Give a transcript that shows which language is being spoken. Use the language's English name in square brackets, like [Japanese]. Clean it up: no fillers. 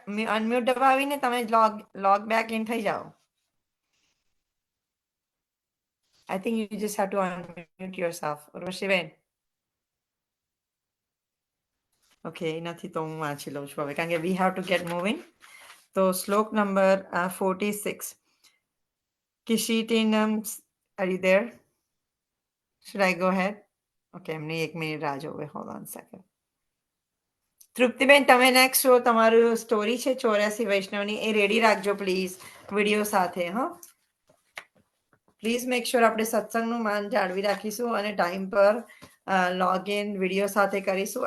[Gujarati] Unmute દબાવીને તમે [English] log back in [Gujarati] થઈ જાઓ. [English] I think you just have to unmute yourself. [Gujarati] Urvashiben. Okay, નથી તો હું વાંચી લઉં છું હવે કારણ કે [English] we have to get moving. [Gujarati] તો શ્લોક number 46. [English] Kishitinam, are you there? Should I go ahead? [Gujarati] Okay, એમની 1 મિનિટ રાહ જોવે. [English] Hold on a second. [Gujarati] Triptiben તમે નેક્સ્ટ છો, તમારું સ્ટોરી છે 84 વૈષ્ણવની, એ રેડી રાખજો પ્લીઝ વિડીયો સાથે. હા, પ્લીઝ મેક શ્યોર આપણે સત્સંગનું માન જાળવી રાખીશું અને ટાઈમ પર લોગિન વિડીયો સાથે કરીશું.